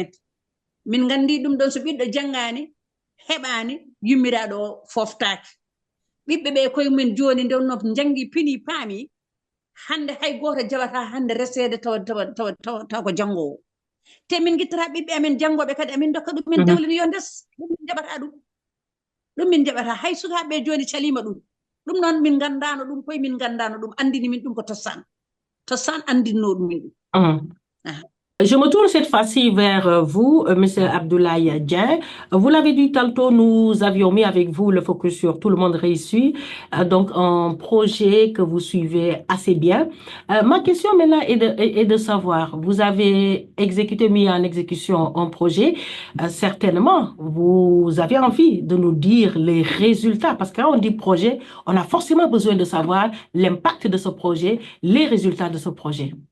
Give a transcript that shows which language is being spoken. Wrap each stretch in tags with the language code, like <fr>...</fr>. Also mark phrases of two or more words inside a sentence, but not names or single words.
<ff>min gandi ɗum ɗon so ɓiɗɗo janngani heɓani yummiraɗo o foftaki ɓiɓɓe ɓe koye mumen joni nde no jangi pini paami hande hay goto jaɓata hande resede tawa ko janngowo te min guittata ɓiɓɓe amen janngoɓe kadi amin dokka ɗum min dewlini yo ndes ɗum min jaɓata ɗum min jaɓata hay sukaɓe joni calima ɗum noon min gandano ɗum koye min gandano ɗum andini min ɗum ko Tostan andinno ɗum min ɗum</ff> <fr>Je me tourne cette fois-ci vers vous, M. Abdoulaye Dieng. Vous l'avez dit tantôt, nous avions mis avec vous le focus sur Tout le monde réussit, donc un projet que vous suivez assez bien. Ma question maintenant est de savoir, vous avez mis en exécution un projet, certainement, vous avez envie de nous dire les résultats, parce que quand on dit projet, on a forcément besoin de savoir l'impact de ce projet, les résultats de ce projet.</fr>